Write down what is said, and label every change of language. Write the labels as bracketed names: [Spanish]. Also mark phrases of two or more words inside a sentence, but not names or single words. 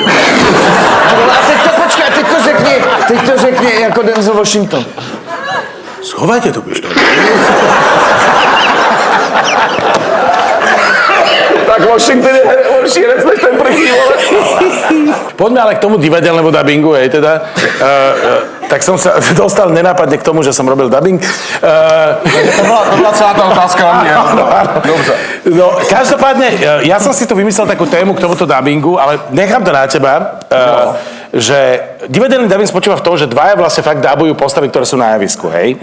[Czech] A teď to počkej, teď to řekni jako Denzel Washington. [Slovak] Schovajte tú pištoľu. [Czech] Tak Washington je horší herec než ten první, vole. [Slovak] Poďme ale k tomu divadelnému dubbingu, teda. Tak som sa dostal nenápadne k tomu, že som robil dubbing. To bola celá tá otázka na mňa. [Czech] Dobře. [Slovak] No, každopádne, ja som si tu vymyslel takú tému k tomuto dubbingu, ale nechám to na teba, že divadelný dubbing spočíva v tom, že dvaja vlastne fakt dabujú postavy, ktoré sú na javisku, hej?